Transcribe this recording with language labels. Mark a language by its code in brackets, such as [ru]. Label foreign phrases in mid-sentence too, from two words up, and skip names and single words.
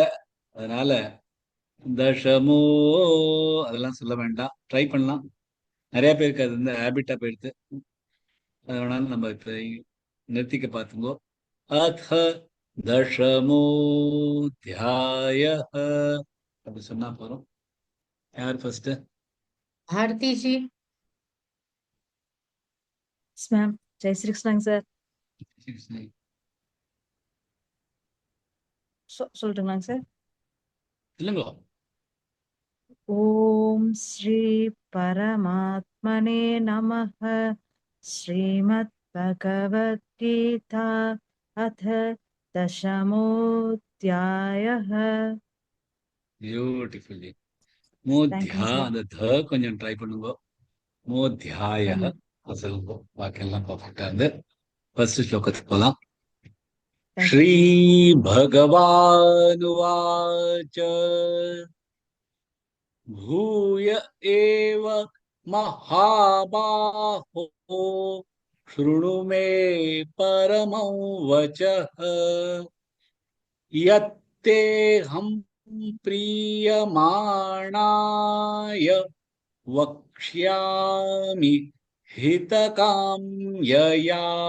[ta] அதனால தசமோ அதெல்லாம் சொல்ல வேண்டாம். ட்ரை பண்ணலாம், நிறைய பேருக்கு அது வந்து ஹேபிட்டா போயிடுது. அது வேணாலும் நம்ம இப்ப நிறுத்திக்க பார்த்துங்கோ. [sa] அத் दशमोऽध्यायः. [ta] அப்படி சொன்னா போறோம். யார் ஃபர்ஸ்ட்? भारती जी। [en] Yes, ma'am. Jai Sri Krishna, sir. [ta] சொல்லிட்டுங்களாங்க சார்? இல்லைங்க. [sa] ॐ श्री परमात्मने नमः. श्रीमद् भगवद्गीता अथ தசமோऽध्यायः. [ta] பியூட்டிஃபுல்லி. [en] Thank you, மோத்யா, sir. [ta] அந்த த கொஞ்சம் ட்ரை பண்ணுங்க. மோத்யாய சொல்லுங்க. பாக்கெல்லாம் பர்ஃபெக்டா இருந்து ஃபர்ஸ்ட் ஸ்லோகத்துக்கு போலாம். [en] Thank you. [sa] श्री भगवानुवाच भूय एव महाबाहो शृणु मे परमं वचः यत्तेऽहं प्रीयमाणाय वक्ष्यामि हितकाम्यया.